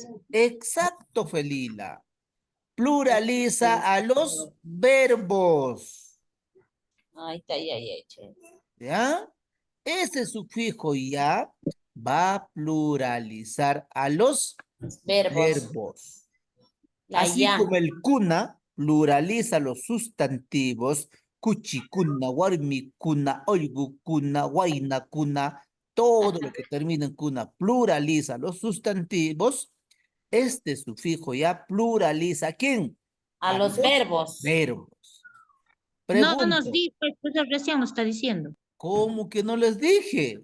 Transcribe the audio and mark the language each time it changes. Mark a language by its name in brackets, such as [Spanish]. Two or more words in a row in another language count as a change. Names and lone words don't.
[Spanish] Exacto, Felila. Pluraliza a los verbos. Ahí está, ya, che. ¿Ya? Ese sufijo ya va a pluralizar a los Verbos. verbos. La Así ya. como el kuna pluraliza los sustantivos, [Quechua] kuchi kuna, warmi kuna, oigu kuna, waina kuna, [Spanish] todo lo que termina en cuna pluraliza los sustantivos, este sufijo ya pluraliza ¿a quién? A los verbos. Verbos. No nos Pregunto, dijo, eso recién nos está diciendo. ¿cómo que no les dije?